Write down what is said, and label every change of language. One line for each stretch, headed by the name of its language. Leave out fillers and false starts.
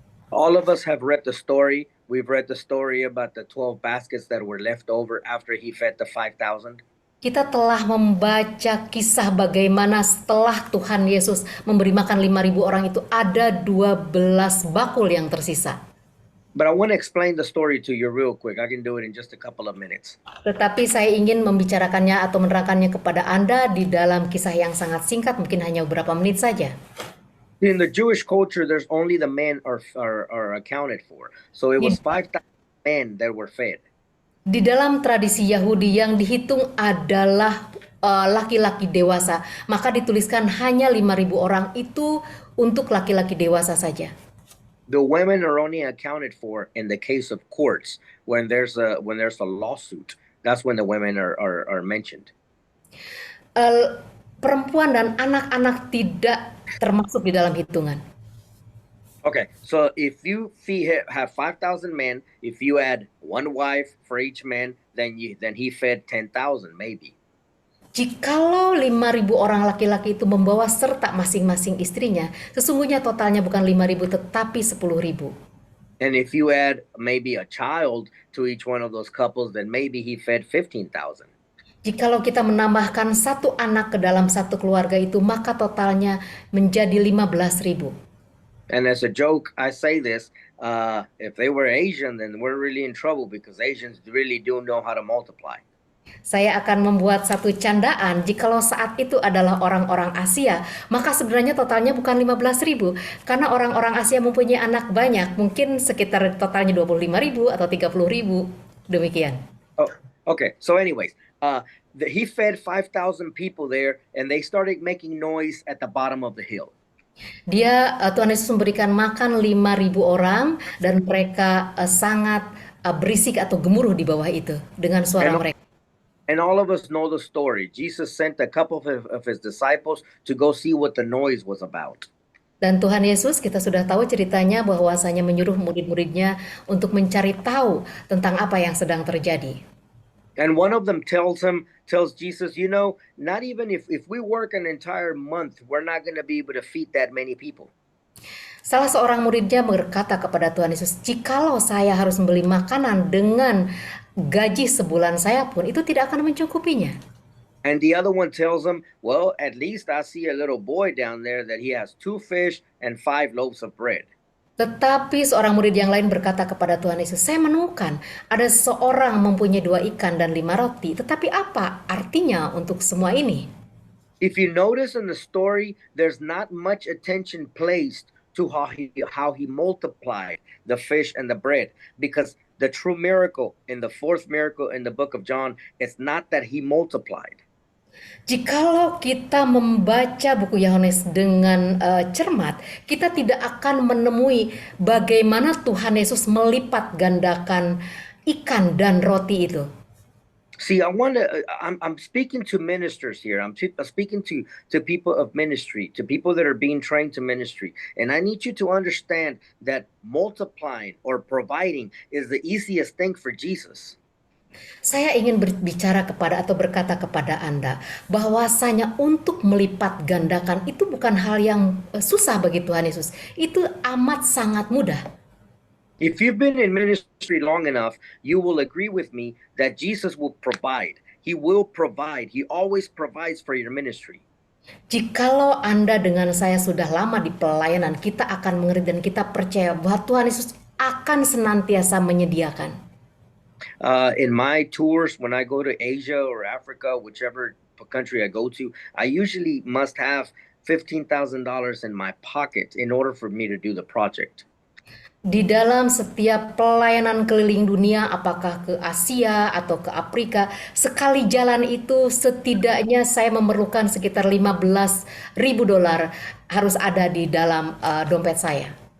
English: All of us have read the story. We've read the story about the 12 baskets that were left over after he fed the 5,000.
Indonesian: Kita telah membaca kisah bagaimana setelah Tuhan Yesus memberi makan 5.000 orang itu ada 12 bakul yang tersisa.
English: But I want to explain the story to you real quick. I can do it in just a couple of minutes.
Indonesian: Tetapi saya ingin membicarakannya atau menerangkannya kepada Anda di dalam kisah yang sangat singkat, mungkin hanya beberapa menit saja.
English: In the Jewish culture, there's only the men are accounted for. So it was 5,000 men that were fed.
Indonesian: Di dalam tradisi Yahudi yang dihitung adalah laki-laki dewasa, maka dituliskan hanya 5.000 orang itu untuk laki-laki dewasa saja.
English: The women are only accounted for in the case of courts when there's a lawsuit. That's when the women are mentioned.
Indonesian: Perempuan dan anak-anak tidak termasuk di dalam hitungan.
English: Okay, so if you have 5,000 men, if you add one wife for each man, then he fed 10,000 maybe.
Indonesian: Jikalau 5.000 orang laki-laki itu membawa serta masing-masing istrinya, sesungguhnya totalnya bukan 5.000 tetapi 10.000.
English: And if you add maybe a child to each one of those couples, then maybe he fed 15,000.
Indonesian: Jikalau kita menambahkan satu anak ke dalam satu keluarga itu, maka totalnya menjadi 15.000.
English: And as a joke, I say this, if they were Asian, then we're really in trouble because Asians really do know how to multiply.
Indonesian: Saya akan membuat satu candaan, jikalau saat itu adalah orang-orang Asia, maka sebenarnya totalnya bukan 15.000, karena orang-orang Asia mempunyai anak banyak, mungkin sekitar totalnya 25.000 atau 30.000, demikian.
English: Oh, okay. So anyways, he fed 5,000 people there, and they started making noise at the bottom of the hill.
Indonesian: Tuhan Yesus memberikan makan 5.000 orang, dan mereka sangat berisik atau gemuruh di bawah itu dengan suara mereka.
English: And all of us know the story. Jesus sent a couple of his disciples to go see what the noise was about.
Indonesian: Dan Tuhan Yesus, kita sudah tahu ceritanya bahwasanya menyuruh murid-muridnya untuk mencari tahu tentang apa yang sedang terjadi.
English: And one of them tells Jesus, you know, not even if we work an entire month, we're not going to be able to feed that many people.
Indonesian: Salah seorang muridnya berkata kepada Tuhan Yesus, jikalau saya harus membeli makanan dengan gaji sebulan saya pun, itu tidak akan mencukupinya.
English: And the other one tells him, well, at least I see a little boy down there that he has 2 fish and 5 loaves of bread.
Indonesian: Tetapi seorang murid yang lain berkata kepada Tuhan Yesus, saya menemukan ada seorang mempunyai 2 ikan dan 5 roti, tetapi apa artinya untuk semua ini?
English: If you notice in the story, there's not much attention placed to how he multiplied the fish and the bread, because the true miracle in the 4th miracle in the book of John is not that he multiplied.
Indonesian: Jikalau kita membaca buku Yohanes dengan cermat, kita tidak akan menemui bagaimana Tuhan Yesus melipat gandakan ikan dan roti itu.
English: See, I'm speaking to ministers here. I'm speaking to people of ministry, to people that are being trained to ministry. And I need you to understand that multiplying or providing is the easiest thing for Jesus.
Indonesian: Saya ingin berbicara kepada atau berkata kepada Anda bahwasanya untuk melipat gandakan itu bukan hal yang susah bagi Tuhan Yesus. Itu amat sangat mudah.
English: If you've been in ministry long enough, you will agree with me that Jesus will provide. He will provide. He always provides for your ministry.
Indonesian: Jikalau Anda dengan saya sudah lama di pelayanan, kita akan mengerti dan kita percaya bahwa Tuhan Yesus akan senantiasa menyediakan.
English: In my tours, when I go to Asia or Africa, whichever country I go to, I usually must have $15,000 in my pocket in order for me to do the project.
Indonesian: Di dalam setiap pelayanan keliling dunia, apakah ke Asia atau ke Afrika, sekali jalan itu setidaknya saya memerlukan sekitar $15.000 harus ada di dalam dompet saya.